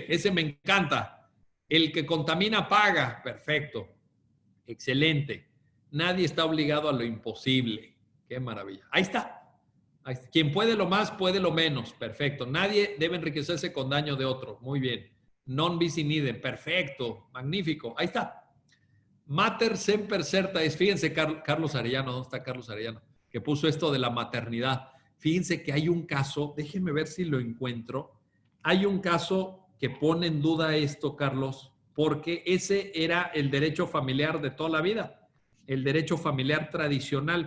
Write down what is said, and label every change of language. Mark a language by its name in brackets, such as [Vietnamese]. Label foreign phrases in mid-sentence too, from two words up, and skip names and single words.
[Spanish] Ese me encanta. El que contamina paga. Perfecto. Excelente. Nadie está obligado a lo imposible. Qué maravilla. Ahí está. Quien puede lo más, puede lo menos. Perfecto. Nadie debe enriquecerse con daño de otro. Muy bien. [Latin] Non bis in idem. [Spanish] Perfecto. Magnífico. Ahí está. [Latin] Mater semper certa es. [Spanish] Fíjense, Carlos Arellano, ¿dónde está Carlos Arellano? Que puso esto de la maternidad. Fíjense que hay un caso, déjenme ver si lo encuentro. Hay un caso que pone en duda esto, Carlos, porque ese era el derecho familiar de toda la vida, el derecho familiar tradicional.